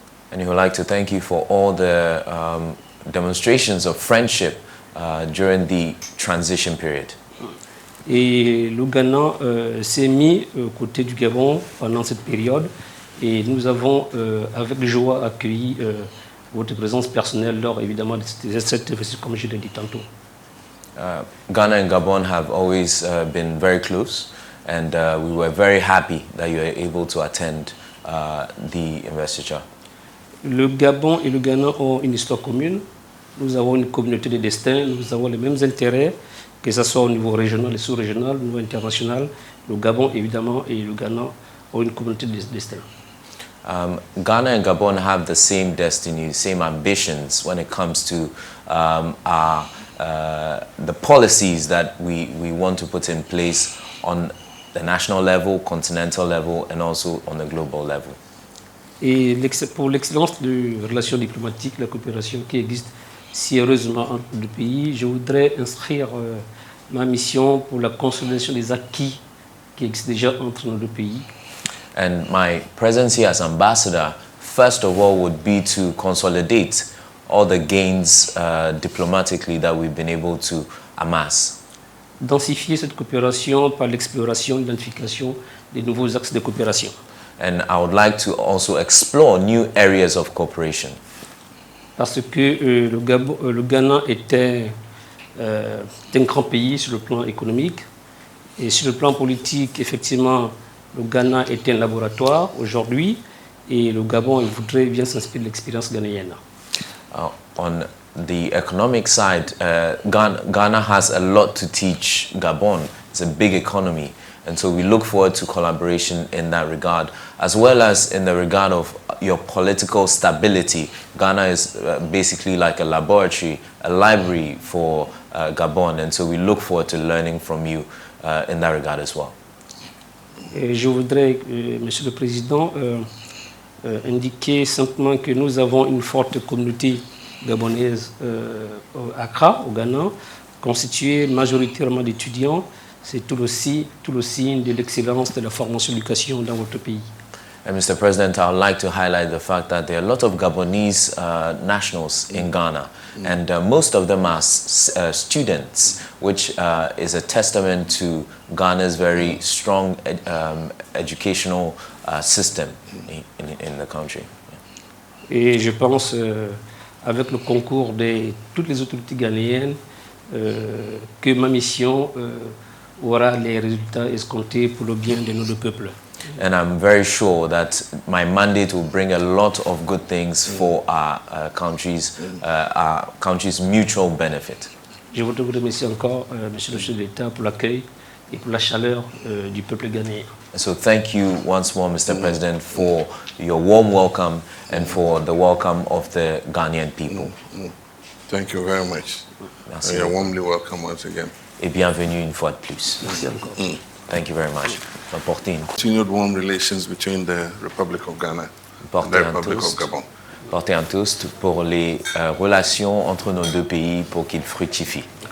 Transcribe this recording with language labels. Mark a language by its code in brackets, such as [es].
[en] And he would like to thank you for all the demonstrations of friendship during the transition period. [fr] Et le Ghana s'est mis aux côtés du Gabon pendant cette période et nous avons avec joie accueilli votre présence personnelle lors évidemment de cette investiture, comme je l'ai dit tantôt. [en] Ghana and Gabon have always been very close, and we were very happy that you were able to attend the investiture. [fr] Le Gabon et le Ghana ont une histoire commune. Nous avons une communauté de destin, nous avons les mêmes intérêts, que ce soit au niveau régional et sous-régional, au niveau international. Le Gabon, évidemment, et le Ghana ont une communauté de destin. [en] Ghana and Gabon have the same destiny, same ambitions when it comes to the policies that we want to put in place on the national level, continental level, and also on the global level. [fr] Et pour l'excellence de relations diplomatiques, la coopération qui existe si heureusement entre les deux pays, je voudrais inscrire ma mission pour la consolidation des acquis qui existent déjà entre nos deux pays. [en] And my presence here as ambassador, first of all, would be to consolidate all the gains diplomatically that we've been able to amass. [fr] Densifier cette coopération par l'exploration et l'identification des nouveaux axes de coopération. [en] And I would like to also explore new areas of cooperation. [fr] Parce que le Ghana est un grand pays sur le plan économique et sur le plan politique, effectivement, le Ghana est un laboratoire aujourd'hui et le Gabon il voudrait bien s'inspirer de l'expérience ghanéenne. [en] On the economic side, Ghana has a lot to teach Gabon. It's a big economy. And so we look forward to collaboration in that regard, as well as in the regard of your political stability. Ghana is basically like a laboratory, a library for Gabon, and so we look forward to learning from you in that regard as well. [fr] Et je voudrais, Monsieur le Président, indiquer simplement que nous avons une forte communauté gabonaise à Accra, au Ghana, constituée majoritairement d'étudiants. C'est tout le signe de l'excellence de la formation et de l'éducation dans votre pays. [en] And Mr. President, I would like to highlight the fact that there are a lot of Gabonese nationals in Ghana, and most of them are students, which is a testament to Ghana's very strong educational system in the country. [fr] Et je pense, avec le concours de toutes les autorités ghanéennes, que ma mission aura les résultats escomptés pour le bien de nos deux peuples. [en] And I'm very sure that my mandate will bring a lot of good things for our country's mutual benefit. [fr] Je voudrais vous remercier encore, Monsieur le chef de l'État, pour l'accueil et pour la chaleur du peuple ghanéen. [en] So thank you once more, Mr. President, for your warm welcome and for the welcome of the Ghanaian people. Thank you very much. [fr] Merci. [en] You're warmly welcome once again. [fr] Et bienvenue une fois de plus. Merci encore. [en] Thank you very much. Continued warm relations between the Republic of Ghana and the Republic of Gabon. [fr] Porter un toast pour les relations entre nos deux pays pour qu'ils fructifient.